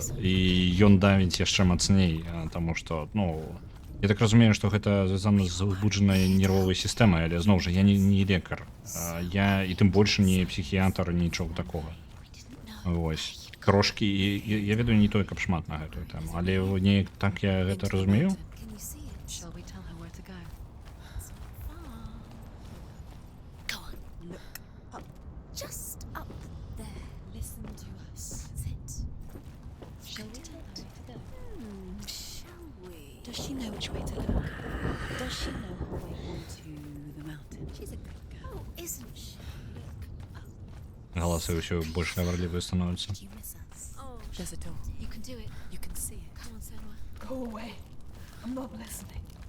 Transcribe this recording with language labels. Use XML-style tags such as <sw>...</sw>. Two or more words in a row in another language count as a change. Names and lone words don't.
<be>І ён давіць яшчэ мацней, таму што, ну, я так разумею, што гэта звязана з узбуджанай нервовай сістэмай, але зноў жа я не лекар. Я і тым больш не псіхіятр, нічога такога. Вось. Трошкі, я ведаю не той, каб шмат на гэтую тэму, але неяк так я гэта разумею.</be> <en>Shall we tell her where to go? Go on. Look up. Just up there. Listen to us. That's it. Shall we tell her where to go? Shall we? Does she know which way to look? Does she know her way onto the mountain? She's a good girl. Oh, isn't she? Look up.</en> <be>Галасы ўсё больш гаварлівыя становяцца.</be> <en>Did you miss us? Oh, There's a door. you can do it. You can see it. Come on, Senua. Go away. I'm not listening.</en>